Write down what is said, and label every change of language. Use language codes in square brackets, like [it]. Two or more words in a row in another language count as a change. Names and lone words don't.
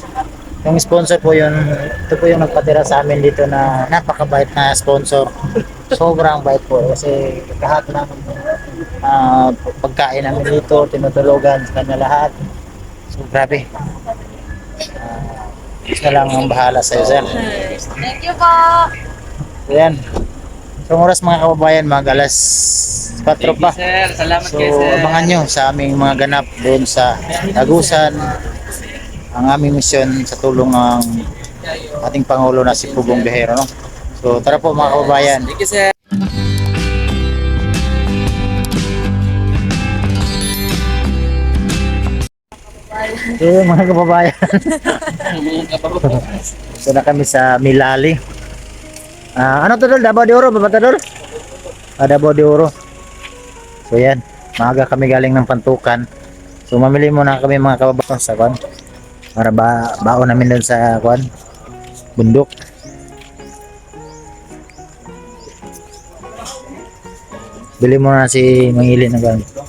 [tl] Yung sponsor po yun, ito po yung nagpatira sa amin dito na napakabait na sponsor. Sobrang bait po kasi lahat ng pagkain namin dito, tinutulugan sa kanya lahat. So grabe. Diyos na lang ang bahala sa iyo, sir. [en] Thank you po. [tl] Ayan. So oras mga kababayan, mag alas 4 pa. Sir, salamat So kayo, sir. abangan nyo sa aming mga ganap doon sa Agusan. Ang aming misyon sa tulong ng ating Pangulo na si Pugong Bihero. No? So tara po mga kababayan. [en] Thank you, sir. [tl] So mga kababayan. So na kami sa Milali. Ano to dol? Davao de Oro, baba to dol? Davao de Oro. So yan, maaga kami galing ng Pantukan. So mamili muna kami mga kababayan sa kwan para baon namin doon sa kwan bundok. Bili muna si Mangili ng kwan.